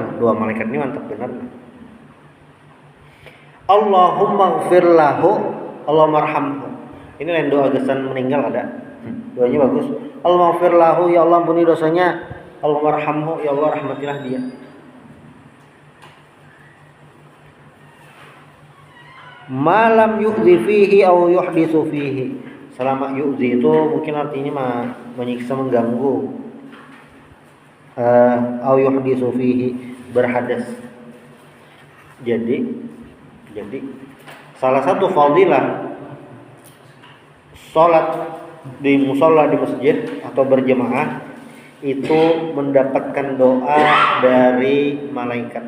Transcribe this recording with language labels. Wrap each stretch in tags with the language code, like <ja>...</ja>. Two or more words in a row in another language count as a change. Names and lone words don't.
<id>Doa malaikat ini mantap benar.</id> <ar>Allahumma ighfir lahu, Allahumma arhamhu.</ar> <id>Ini lain doa gesan meninggal ada. Doanya bagus.</id> <ar>Allahumma ighfir lahu,</ar> <id>ya Allah ampuni dosanya.</id> <ar>Allahumma arhamhu,</ar> <id>ya Allah rahmatilah dia.</id> <ar>Malam yu'zi fihi au yuhditsu fihi.</ar> <id>Selama yu'zi itu mungkin artinya menyiksa, mengganggu.</id> <ar>Au yuhditsu fihi, berhadas.</ar> <id>Jadi salah satu fadilah sholat di musola di masjid atau berjamaah itu mendapatkan doa dari malaikat.</id>